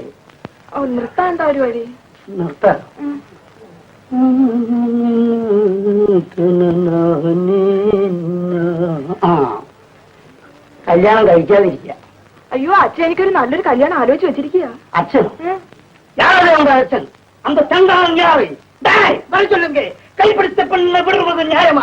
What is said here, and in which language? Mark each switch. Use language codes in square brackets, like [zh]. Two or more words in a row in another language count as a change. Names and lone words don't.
[ml] നിർത്താൻ ഒരു വഴി. നിർത്താൻ കല്യാണം കഴിക്കാതിരിക്കുക. അയ്യോ, അച്ഛൻ എനിക്കൊരു നല്ലൊരു കല്യാണം ആലോചിച്ച് വെച്ചിരിക്കുക. അച്ഛനോ? [ta] யாரு உங்க அച്ഛன்? அந்த சண்டாளன் யாரு? டேய், வர சொல்லுங்க. கைப்பிடித்த பெண்ணை விடுவது நியாயமா?